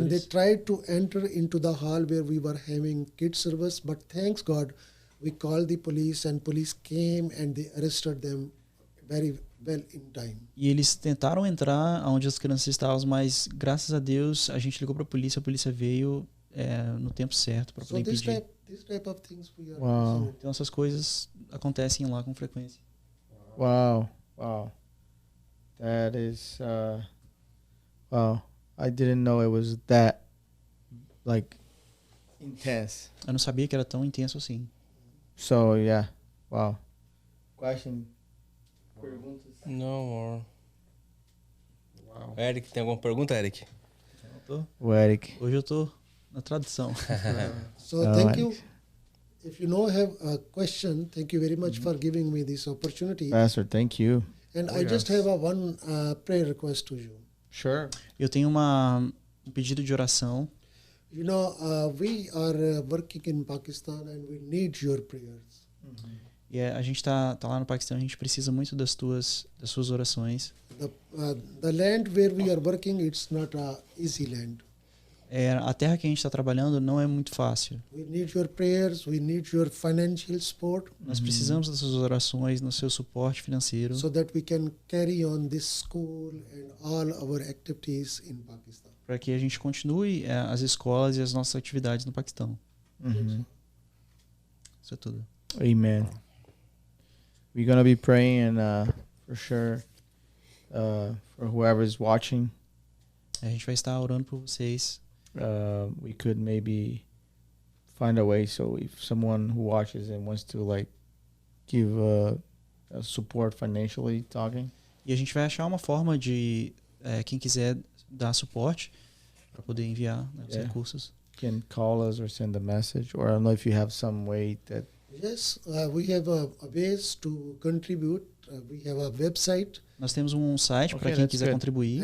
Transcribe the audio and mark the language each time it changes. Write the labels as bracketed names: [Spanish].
[English] And they tried to enter into the hall where we were having kids service, but thanks God, we called the police and police came and they arrested them very well in time. [Portuguese] E eles tentaram entrar onde as crianças estavam, mas graças a Deus a gente ligou para a polícia veio no tempo certo para poder impedir. [English] This type of things we are Wow. [Portuguese] Então essas coisas acontecem lá com frequência. [English] Wow. That is wow. I didn't know it was that like intense. [Portuguese] Eu não sabia que era tão intenso assim. [English] So yeah. Wow. Question. Perguntas. [Portuguese] Não, amor. [English] Wow. [Portuguese] Eric, tem alguma pergunta, Eric? O Eric. Hoje eu tô na tradução. [English] So thank you. If you have a question, thank you very much for giving me this opportunity. Pastor, thank you. And I just have one prayer request to you. Sure. [Portuguese] Eu tenho um pedido de oração. [English] You know, we are working in Pakistan and we need your prayers. [Portuguese] E a gente tá lá no Paquistão, a gente precisa muito das suas orações. [English] The land where we are working, it's not an easy land. [Portuguese] A terra que a gente está trabalhando não é muito fácil. [English] We need your prayers, we need your financial support. [Portuguese] Nós precisamos das suas orações, do seu suporte financeiro, [English] So that we can carry on this school and all our activities in Pakistan. [Portuguese] para que a gente continue as escolas e as nossas atividades no Paquistão. Isso é tudo. [English] Amen. We're gonna be praying and for sure for whoever's watching. [Portuguese] A gente vai estar orando por vocês. [English] We could maybe find a way so if someone who watches and wants to like give support financially talking. [Portuguese] E a gente vai achar uma forma de quem quiser dar suporte para poder enviar os recursos. [English] Can call us or send a message, or I don't know if you have some way that. Yes, we have a ways to contribute. We have a website. [Portuguese] Nós temos um site para quem quiser contribuir.